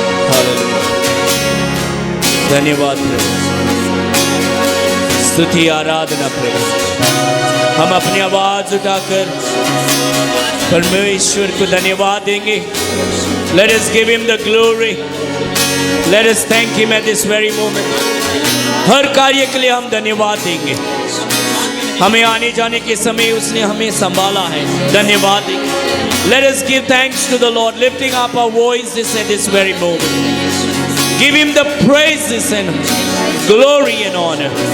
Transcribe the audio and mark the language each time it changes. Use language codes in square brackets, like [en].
[hi] Hallelujah, धन्यवाद प्रभु, स्तुति आराधना प्रभु। हम अपनी आवाज उठाकर परमेश्वर को धन्यवाद देंगे। [en] Let us give him the glory. Let us thank him at this very moment. [hi] हर कार्य के लिए हम धन्यवाद देंगे। हमें आने जाने के समय उसने हमें संभाला है, धन्यवाद देंगे। [en] Let us give thanks to the Lord, lifting up our voices at this very moment. Give him the praises and glory and honor.